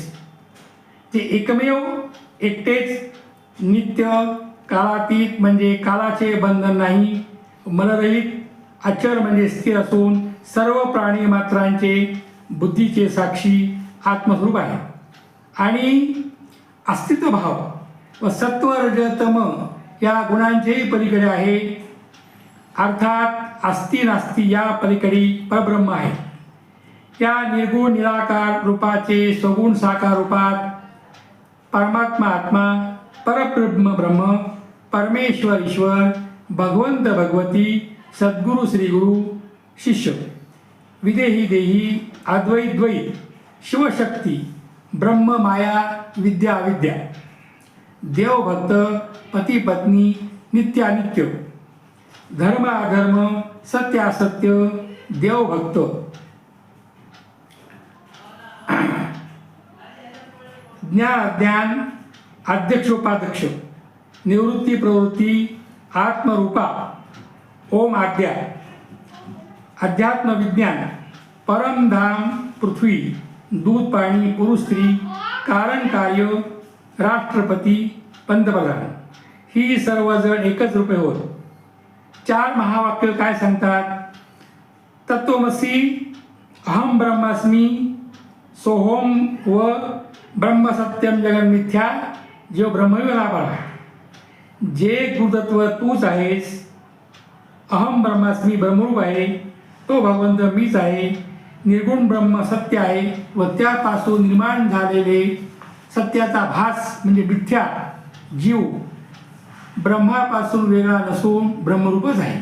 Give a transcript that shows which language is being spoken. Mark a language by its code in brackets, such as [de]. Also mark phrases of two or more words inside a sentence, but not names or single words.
[mr] ते एकमेव एकटेच नित्य कालातीत म्हणजे कालाचे बंधन नाही, मलरहित अचर म्हणजे स्थिर असून सर्व प्राणी मात्रांचे बुद्धीचे साक्षी आत्मस्वरूप आहे. आणि अस्तित्व भाव व सत्व रज तम या गुणांचेही पलीकडे आहे. अर्थात अस्ति नास्ति या पलीकडे परब्रह्म आहे. या निर्गुण निराकार रूपाचे सगुण साकार रूपात परमात्मा आत्मा, परब्रह्म ब्रह्म, परमेश्वर ईश्वर, भगवंत भगवती, सद्गुरु श्रीगुरु, शिष्य, विदेही देही, अद्वैत द्वैत, शिवशक्ती, ब्रह्म माया, विद्या अविद्या, देवभक्त, पती पत्नी, नित्य अनित्य, धर्म अधर्म, सत्य असत्य, देवभक्त, ज्ञान अज्ञान, अध्यक्ष उपाध्यक्ष, निवृत्ती प्रवृत्ती, आत्मरूपा, ओम आज्ञा, अध्यात्म विज्ञान, परमधाम पृथ्वी, दूध पाणी, पुरुष स्त्री, कारण कार्य, राष्ट्रपती, पंतप्रधान ही सर्वजण एकच रूपे होत. 4 महावाक्य काय सांगतात? [sa] तत्वमसी, अहम ब्रह्मास्मी, सोहम व ब्रह्म सत्यम जगन मिथ्या, [mr] जो ब्रह्मविलापाला, जे गुरुतत्व तूच आहेस. [sa] अहम ब्रह्मास्मी [mr] ब्रह्मरूप आहे, तो भगवंत मीच आहे. निर्गुण ब्रह्म सत्य आहे व त्यापासून निर्माण झालेले सत्याचा भास म्हणजे मिथ्या जीव ब्रह्मापासून वेगळा नसून ब्रह्मरूपच आहे.